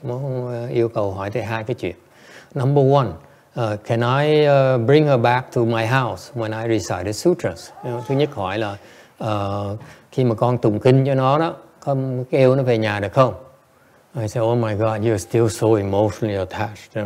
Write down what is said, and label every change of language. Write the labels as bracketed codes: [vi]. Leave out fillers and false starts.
[vi] Muốn yêu cầu hỏi thầy hai cái chuyện. [en] Number one, can I bring her back to my house when I recite the sutras? [vi] Thứ nhất hỏi là khi mà con tụng kinh cho nó đó, con kêu nó về nhà được không? [en] I said, oh my God, you're still so emotionally attached.